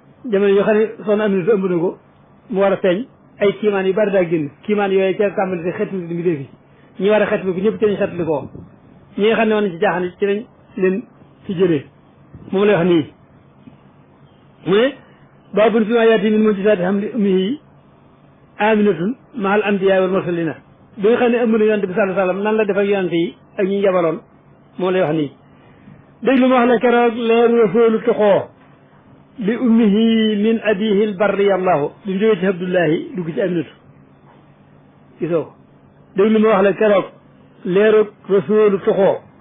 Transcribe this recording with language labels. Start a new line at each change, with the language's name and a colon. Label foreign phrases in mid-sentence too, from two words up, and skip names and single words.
Wolof: Jamono yoo xam ne Soxna Aminata ëmb na ko, mu war a feeñ, ay kiimaan yu bari daa génn. Kiimaan yooyu ca tàmbali si xeetu mbindeef yi. Ñi war a xeetu ko ñëpp ci lañ xeetli ko. Ñi nga xam ne woon ci jaaxaan ci lañ leen ci jëlee. Moom lay wax nii. Mu ne:
Arabic: "باب فيما يأتي من معجزات حمل أمه آمنة مع الأنبياء والمرسلين."
Wolof: Bi nga xam ne ëmb na Yonent bi
Arabic: صلى الله عليه وسلم,
Wolof: nan la def ak yonent yi ak ñi yabaloon, moom lay wax nii. Déglu ma wax la keroog leer Rasuulu tuxoo li
Arabic: أمه من أبيه البر
Wolof: yallahu. Bi mu jógee ci Abdullahi dugg ci Aminatu. Gisoo ko. Déglu ma wax la keroog. Leerug Rasuulu tuxoo.